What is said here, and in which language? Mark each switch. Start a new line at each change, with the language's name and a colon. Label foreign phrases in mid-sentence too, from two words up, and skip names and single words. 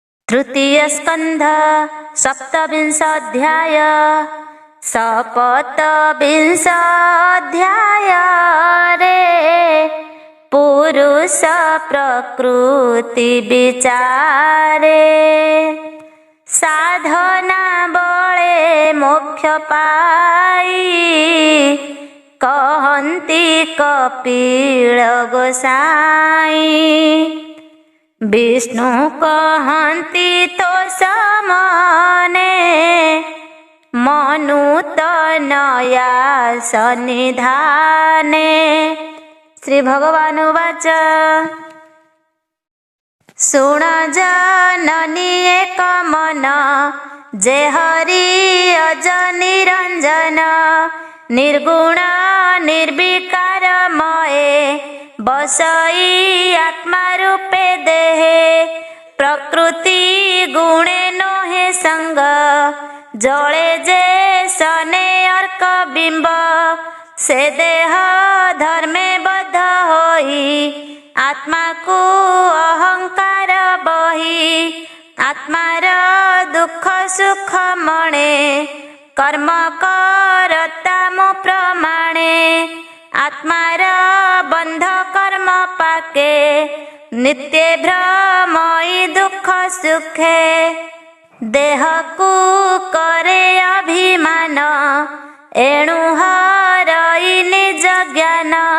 Odia: ତୃତୀୟ ସ୍କନ୍ଧ ସପ୍ତବିଂଶାଧ୍ୟାୟ ସପ୍ତବିଂଶାଧ୍ୟାୟ ରେ ପୁରୁଷ ପ୍ରକୃତି ବିଚାରେ ସାଧନା ବଳେ ମୋକ୍ଷ ପାଇ କହନ୍ତି କପିଳ ଗୋସାଇ ବିଷ୍ଣୁ କହନ୍ତି ତୋ ସମନେ ମନୁ ତନୟା ସନ୍ନିଧାନେ। ଶ୍ରୀ ଭଗବାନ ଉବାଚ ଶୁଣ ଜନନୀ ଏକ ମନ ଜେ ହରି ଅଜ ନିରଞ୍ଜନ ନିର୍ଗୁଣ ନିର୍ବିକାରମୟେ ବସଇ ଆତ୍ମା ରୂପେ ଦେହେ ପ୍ରକୃତି ଗୁଣେ ନୋହେ ସଙ୍ଗ ଜଳେ ଜେ ସନେ ଅର୍କ ବିମ୍ବ ସେ ଦେହ ଧର୍ମେ ବଦ୍ଧ ହୋଇ ଆତ୍ମା କୋ ଅହଂକାର ବହି ଆତ୍ମାର ଦୁଖ ସୁଖ ମଣେ କର୍ମ କରତା ମୋ ପ୍ରମାଣେ ଆତ୍ମାର ବନ୍ଧ କର୍ମ ପାକେ ନିତ୍ୟ ଭ୍ରମଇ ଦୁଖ ସୁଖେ ଦେହ କୋ କରେ ଅଭିମାନ ଏଣୁ ହରଇ ନିଜ ଜ୍ଞାନ